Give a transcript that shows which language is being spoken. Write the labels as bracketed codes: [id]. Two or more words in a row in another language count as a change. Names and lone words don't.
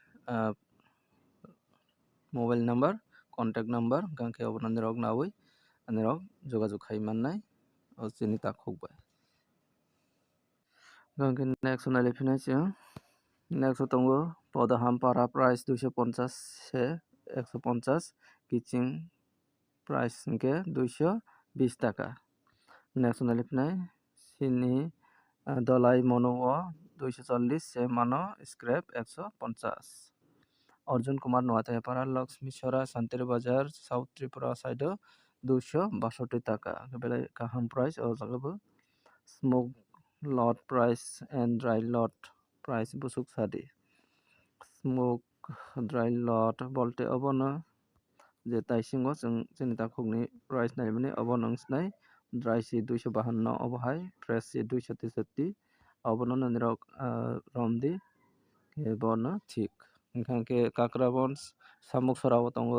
[en] mobile number contact number [trp] gangke obono nirok nawi nirok jogajog khai mannai o chini ta khokbai gangke next nali phinai chang next tongo podaham para price 250 se 150 kitching price hingke 220 taka next nali phinai sini dolai mono o 240 se mano scrap 150 Arjun Kumar Noathayapara Lakshmi Sora Santir Bazar South Tripura side 262 taka belai kaham price o jagabo [en] smoke lot price and dry lot price [trp] busuk sadi [en] smoke dry lot [trp] bolte obono je taisingo chini takokni price naimani obono snai dry si 252 obohai fresh si 263 obono nirok romdi bono thik hingkangke kakrabon samuk sorao tongo